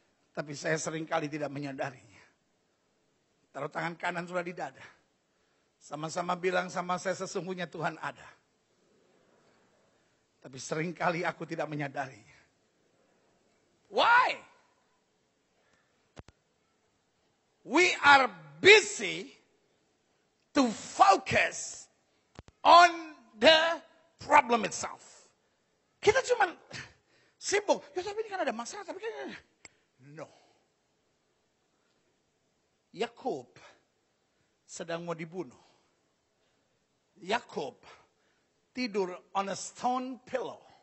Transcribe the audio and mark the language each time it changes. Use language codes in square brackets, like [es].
[id] Tapi saya seringkali tidak menyadarinya. Taruh tangan kanan sudah di dada. Sama-sama bilang sama saya sesungguhnya Tuhan ada. Tapi seringkali aku tidak menyadarinya. [en] Why? We are busy to focus on the problem itself. [id] Kita cuma sibuk, ya tapi ini kan ada masalah, tapi kan no. Yakub sedang mau dibunuh. Yakub tidur [en] on a stone pillow.